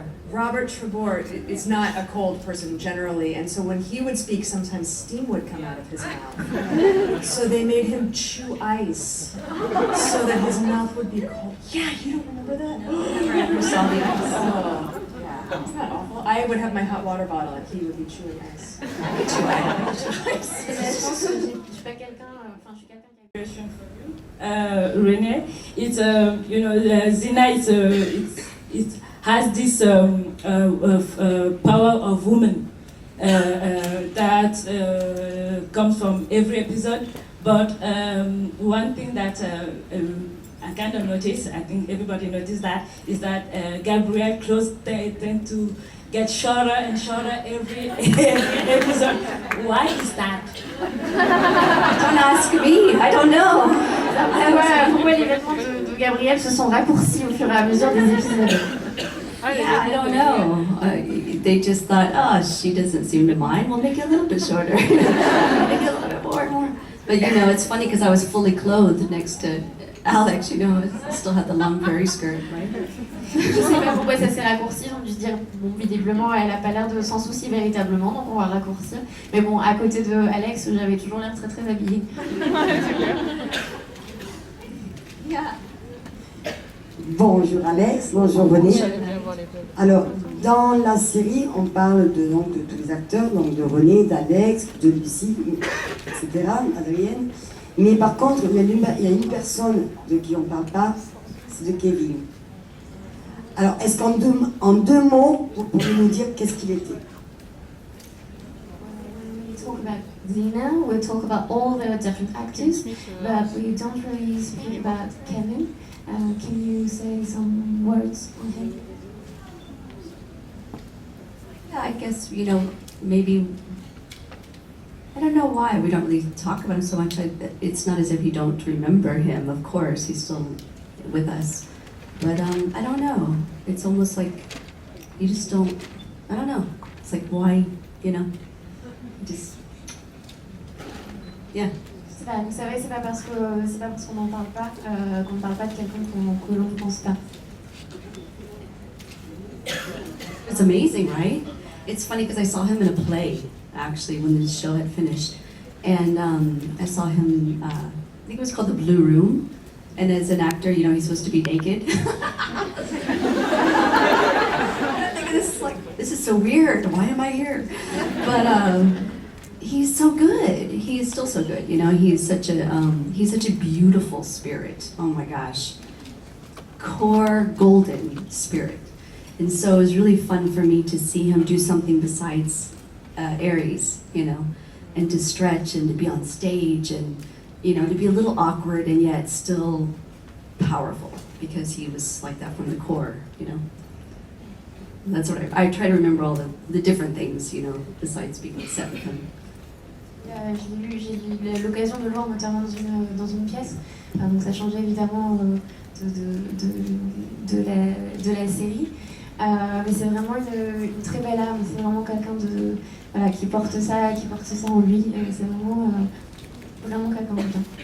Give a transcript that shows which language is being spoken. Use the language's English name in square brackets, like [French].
[English] Robert Trevor is not a cold person generally, and so when he would speak, sometimes steam would come out of his mouth. So they made him chew ice so that his mouth would be cold. Yeah, you don't remember that? Never ever saw the ice. Oh, yeah. Isn't that awful? I would have my hot water bottle and he would be chewing ice. [French] Je pense que je suis pas quelqu'un, je suis quelqu'un qui [English] Question for you, Renee. It's Xenite. It has this power of woman that comes from every episode. But one thing that I kind of noticed, I think everybody noticed that, is that Gabrielle's clothes tend to get shorter and shorter every episode. Why is that? Don't ask me, I don't know. [French] Pourquoi les vêtements de Gabrielle se sont raccourcis au fur et à mesure des épisodes? [English] Yeah, I don't know. They just thought, oh, she doesn't seem to mind. We'll make it a little bit shorter. Make it a little bit more. But you know, it's funny because I was fully clothed next to Alex. You know, I still had the long prairie skirt, right? [French] Je sais pas pourquoi ça s'est raccourci, donc je dis bon, visiblement elle a pas l'air de s'en soucier véritablement, donc on va raccourcir. Mais bon, à côté de Alex, j'avais toujours l'air très très habillée. Bonjour Alex, bonjour Renée. Alors, dans la série, on parle donc, de tous les acteurs, donc de Renée, d'Alex, de Lucie, etc., Adrienne. Mais par contre, il y a une personne de qui on ne parle pas, c'est de Kevin. Alors, est-ce qu'en deux mots, vous pouvez nous dire qu'est-ce qu'il était? [English] We talk about Xena, we talk about all the different actors, but we don't really speak about Kevin. Can you say some words on him? Yeah, I guess, you know, maybe, I don't know why we don't really talk about him so much. It's not as if you don't remember him, of course, he's still with us. But I don't know, it's almost like you just don't, I don't know. It's like, why, you know, just, yeah. [French] Vous savez, c'est pas parce qu'on n'en parle pas qu'on ne parle pas de quelqu'un que l'on ne pense pas. [English] It's amazing, right? It's funny because I saw him in a play, actually, when the show had finished. And I saw him, I think it was called The Blue Room. And as an actor, you know, he's supposed to be naked. I'm thinking, this is so weird. Why am I here? But he's so good. He is still so good. You know, he's such a beautiful spirit. Oh my gosh, core golden spirit. And so it was really fun for me to see him do something besides Aries, you know, and to stretch and to be on stage and, you know, to be a little awkward and yet still powerful because he was like that from the core, you know. And that's what I try to remember all the different things, you know, besides being on set with him. [French] J'ai eu l'occasion de le voir notamment dans une pièce, donc ça changeait évidemment de la série. Mais c'est vraiment une très belle âme, c'est vraiment quelqu'un voilà, qui porte ça en lui, c'est vraiment quelqu'un de bien.